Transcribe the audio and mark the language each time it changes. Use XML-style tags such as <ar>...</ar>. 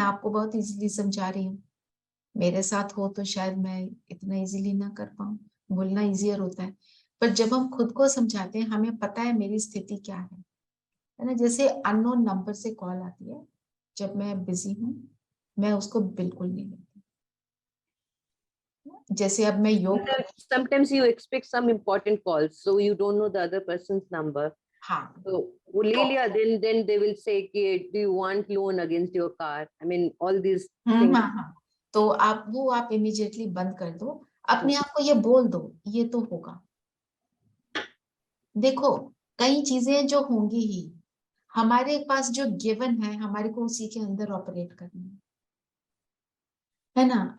<hi>मैं आपको बहुत इजीली समझा रही हूँ, मेरे साथ हो तो शायद मैं इतना इजीली ना कर पाऊँ, बोलना इजियर होता है। पर जब हम खुद को समझाते हैं, हमें पता है मेरी स्थिति क्या है ना। जैसे अननोन नंबर से कॉल आती है, जब मैं बिजी हूँ मैं उसको बिल्कुल नहीं लेती। जैसे अब मैं योग कर,</hi> <en>Sometimes you expect some important calls, so you don't know the other person's number. हाँ So</en> <hi>वो ले लिया,</hi> <en>then they will say कि do you want loan against your car? I mean all these things.</en> <hi>हाँ, तो आप वो आप इमीडिएटली बंद कर दो, अपने आप को ये बोल दो ये तो होगा। देखो कई चीजें जो होंगी ही, हमारे पास जो गिवन है हमारे को उसी के अंदर ऑपरेट करना है ना।</hi>